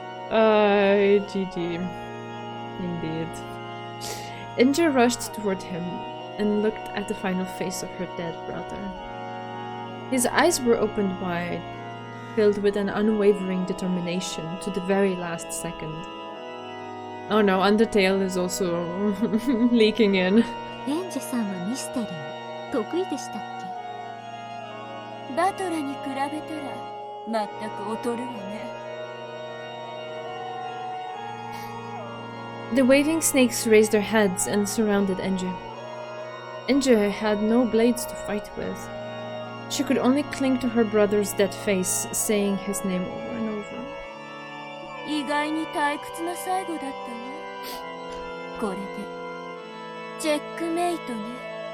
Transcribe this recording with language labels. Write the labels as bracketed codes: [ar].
[en] GG. Indeed. Enje rushed toward him and looked at the final face of her dead brother. His eyes were opened wide, filled with an unwavering determination to the very last second. Oh no, Undertale is also leaking in. [ja] エンジェさんはミステリー得意でしたっけ？バトラに比べたら全く劣るわね。 [en] The waving snakes raised their heads and surrounded Enje. Enje had no blades to fight with. She could only cling to her brother's dead face, saying his name over and over. [ja] 意外に退屈な最後だったわ。これでチェックメイトね。